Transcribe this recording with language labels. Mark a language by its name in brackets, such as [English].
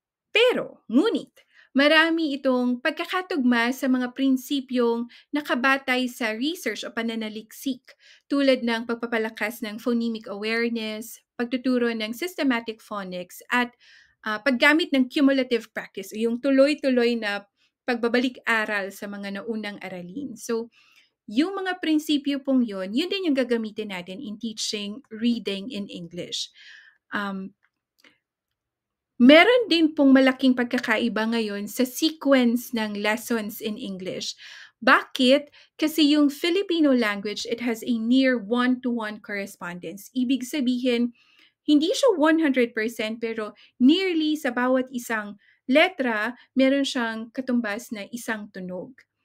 [Filipino] Pero, ngunit, marami itong pagkakatugma sa mga prinsipyong nakabatay sa research o pananaliksik tulad ng pagpapalakas ng phonemic awareness, pagtuturo ng systematic phonics, at paggamit ng cumulative practice, yung tuloy-tuloy na pagbabalik-aral sa mga naunang aralin. So, yung mga prinsipyo pong yun din yung gagamitin natin [English] in teaching reading in English. [Filipino] Meron din pong malaking pagkakaiba ngayon sa sequence ng lessons in English. Bakit? Kasi yung [English] Filipino language, it has a near one-to-one correspondence. [Filipino] Ibig sabihin, hindi siya 100% pero nearly sa bawat isang letra, meron siyang katumbas na isang tunog.